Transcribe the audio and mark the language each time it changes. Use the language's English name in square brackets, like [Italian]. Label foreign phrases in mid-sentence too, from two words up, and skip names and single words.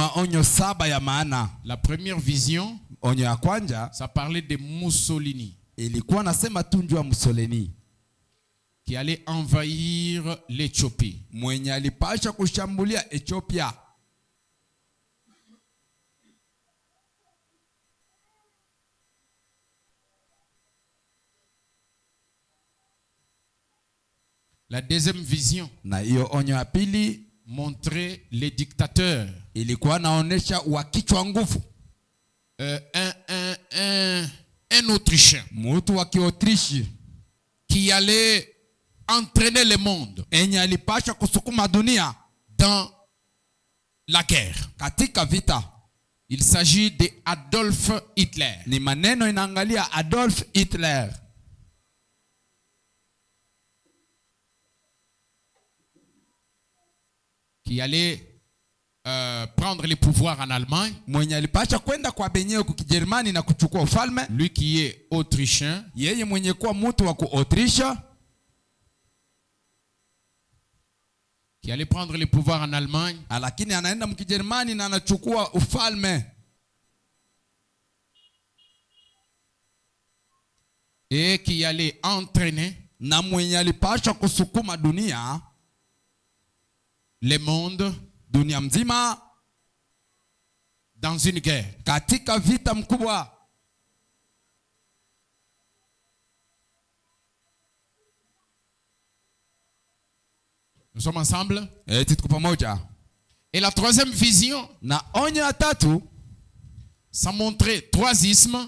[French] La première vision, ça parlait de Mussolini. [Swahili] Ilikuwa nasema tu njoo Mussolini, [French] qui allait envahir l'Éthiopie. [Swahili] mwenye alipasha kushambulia Ethiopia. [French] La deuxième vision [Swahili] Na hiyo onyo ya pili [French] montrait les dictateurs. [Swahili] ilikuwa naonesha wa kichwa nguvu. [French] Un Autrichien [Swahili] Mtu wa Kiautrishi [French] qui allait entraîner le monde [Swahili] enye alipasha kusukuma dunia [French] dans la guerre. [Swahili] katika vita. [French] Il s'agit de Adolf Hitler. [Swahili] Ni maneno inaangalia Adolf Hitler. [French] Qui allait prendre les pouvoirs en Allemagne. [Swahili] Mwenye alipasha kwenda kwa benyewe kukijerumani na kuchukua ufalme. [French] Lui qui est autrichien. [Swahili] Yeye mwenye kuwa mtu wa Kuautrisha. [French] Qui allait prendre les pouvoirs en Allemagne. [Swahili] Lakini anaenda mkijerumani na anachukua ufalme. [French] Et qui allait entraîner. [Swahili] Na mwenye alipasha kusukuma dunia. [French] Le monde. [Swahili] Dunia mzima. [French] Dans une guerre. [Swahili] Katika vita mkubwa. [French] Nous sommes ensemble. [Swahili] Tuko pamoja. [French] Et la troisième vision. [Swahili] Na onyo ya tatu. [French] Ça montrait trois ismes.